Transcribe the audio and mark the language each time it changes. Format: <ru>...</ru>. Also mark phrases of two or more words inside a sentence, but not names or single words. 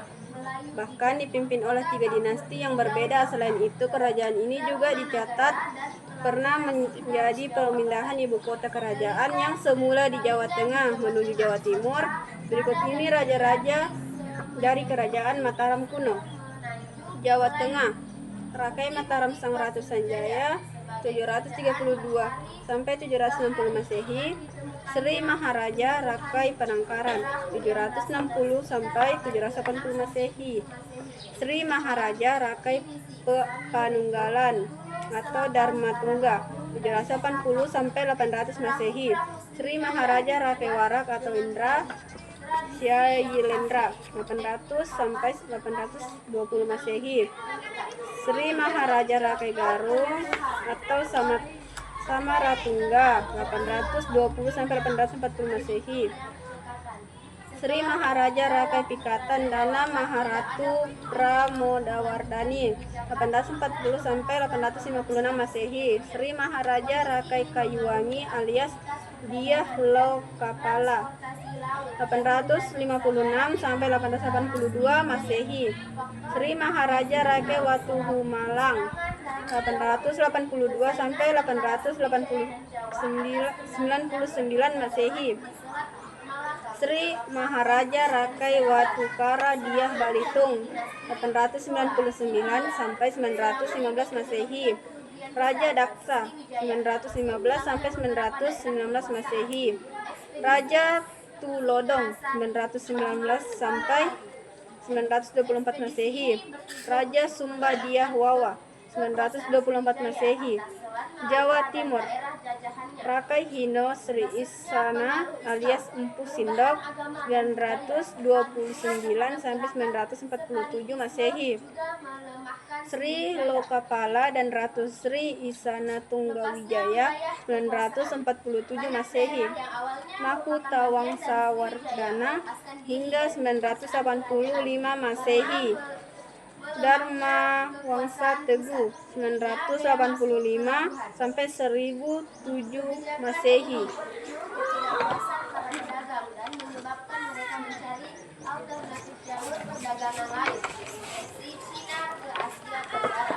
<id>Bahkan dipimpin oleh 3 dinasti yang berbeda. Selain itu, kerajaan ini juga dicatat pernah menjadi pemindahan ibu kota kerajaan yang semula di Jawa Tengah menuju Jawa Timur. Berikut ini raja-raja dari kerajaan Mataram kuno. Jawa Tengah, Rakai Mataram Sang Ratu Sanjaya 732 sampai 760 Masehi. Sri Maharaja Rakai Panangkaran 760 sampai 780 Masehi. Sri Maharaja Rakai Panunggalan atau Dharma Tungga 780 sampai 800 Masehi. Sri Maharaja Rakai Warak atau Indra Syailendra 800 sampai 820 Masehi. Sri Maharaja Rakai Garung atau Samaratungga 820 sampai 840 Masehi. Sri Maharaja Rakai Pikatan Dana Maharatu Pramodawardhani 840 sampai 856 Masehi. Sri Maharaja Rakai Kayuwangi alias Diah Lokapala 856 sampai 882 Masehi. Sri Maharaja Rakai Watuhumalang 882 sampai 899 Masehi. Sri Maharaja Rakai Watukara Diah Balitung 899 sampai 915 Masehi. Raja Daksa 915 sampai 919 Masehi. Raja Tulodong 919 sampai 924 Masehi. Raja Sumba Diah Wawa 924 Masehi. Jawa Timur, Rakai Hino Sri Isana alias Empu Sindok 929 sampai 947 Masehi. Sri Lokapala dan Ratu Sri Isana Tunggawijaya 947 Masehi, Mahutawangsa Wardana hingga 985 Masehi, Dharma Wangsa Teguh 985 sampai 1007 Masehi. Menyebabkan mereka mencari alternatif jalur perdagangan lain dari Cina ke Asia Tenggara.</id>